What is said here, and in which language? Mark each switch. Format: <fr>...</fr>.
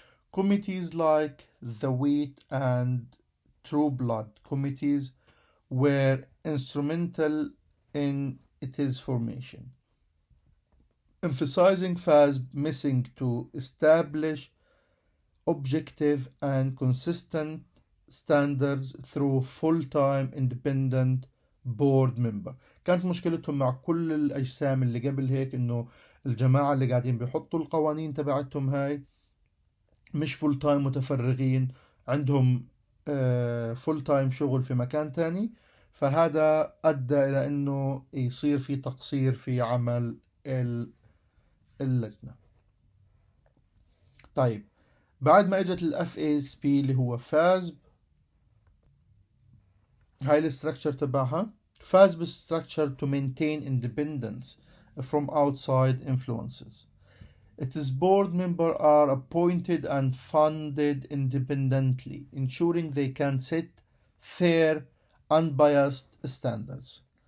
<en>Committees like the Wheat and True Blood committees were instrumental in its formation, emphasizing FASB missing to establish objective and consistent standards through full-time independent board member.</en> <ar>كانت مشكلتهم مع كل الأجسام اللي قبل هيك إنه الجماعة اللي قاعدين بيحطوا القوانين تبعتهم هاي مش فول تايم متفرغين، عندهم فول تايم شغل في مكان تاني، فهذا أدى إلى إنه يصير في تقصير في عمل اللجنة. طيب بعد ما اجت الاف اس بي اللي هو فازب، هاي الستركتشر تبعها</ar> <en>FASB is structured to maintain independence from outside influences. Its board members are appointed and funded independently, ensuring they can set fair, unbiased standards.</en>